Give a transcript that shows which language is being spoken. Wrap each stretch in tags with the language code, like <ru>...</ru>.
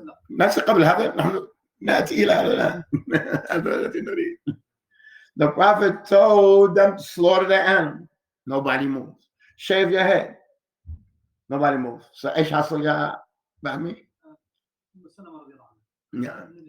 <ar>ناس قبل هذا نحن نأتي إلى هذا الذي نريد.</ar> <en>The Prophet told them to slaughter the animal. Nobody moves. Shave your head. Nobody moves.</en> <ar>So إيش حصل يا فهمي؟ Yeah.</ar>